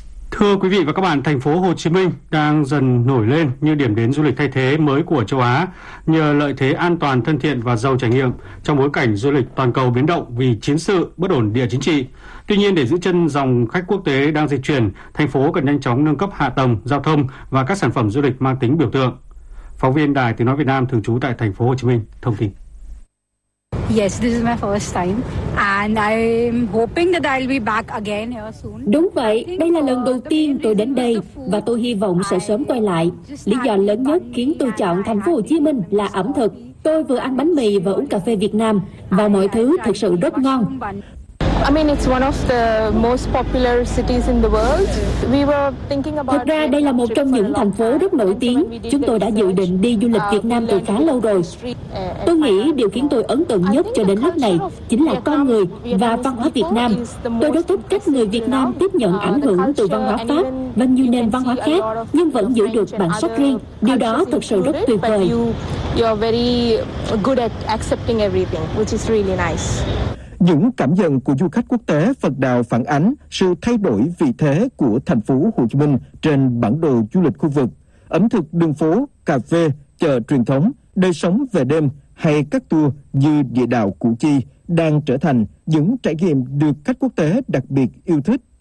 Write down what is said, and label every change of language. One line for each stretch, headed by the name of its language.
Vietnamese: Thưa quý vị và các bạn, thành phố Hồ Chí Minh đang dần nổi lên như điểm đến du lịch thay thế mới của châu Á nhờ lợi thế an toàn, thân thiện và giàu trải nghiệm trong bối cảnh du lịch toàn cầu biến động vì chiến sự, bất ổn địa chính trị. Tuy nhiên, để giữ chân dòng khách quốc tế đang dịch chuyển, thành phố cần nhanh chóng nâng cấp hạ tầng, giao thông và các sản phẩm du lịch mang tính biểu tượng. Phóng viên Đài Tiếng Nói Việt Nam thường trú tại thành phố Hồ Chí Minh thông tin.
English: Yes, this is my first time and I'm hoping that I'll be back again here soon.
Vietnamese: Đúng vậy, đây là lần đầu tiên tôi đến đây và tôi hy vọng sẽ sớm quay lại. Lý do lớn nhất khiến tôi chọn thành phố Hồ Chí Minh là ẩm thực. Tôi vừa ăn bánh mì và uống cà phê Việt Nam và mọi thứ thực sự rất ngon.
English: I mean, it's one of the most popular cities in the world. We were thinking about.
Vietnamese: Thật ra đây là một trong những thành phố rất nổi tiếng. Chúng tôi đã dự định đi du lịch Việt Nam từ khá lâu rồi. Tôi nghĩ điều khiến tôi ấn tượng nhất cho đến lúc này chính là con người và văn hóa Việt Nam. Tôi rất thích cách người Việt Nam tiếp nhận ảnh hưởng từ văn hóa Pháp và nhiều nền văn hóa khác, nhưng vẫn giữ được bản sắc riêng. Điều đó thực sự rất tuyệt vời.
English: You're very good at accepting everything, which is really nice.
Vietnamese: Những cảm nhận của du khách quốc tế Phật Đào phản ánh sự thay đổi vị thế của thành phố Hồ Chí Minh trên bản đồ du lịch khu vực. Ẩm thực đường phố, cà phê, chợ truyền thống, đời sống về đêm hay các tour như địa đạo Củ Chi đang trở thành những trải nghiệm được khách quốc tế đặc biệt yêu thích.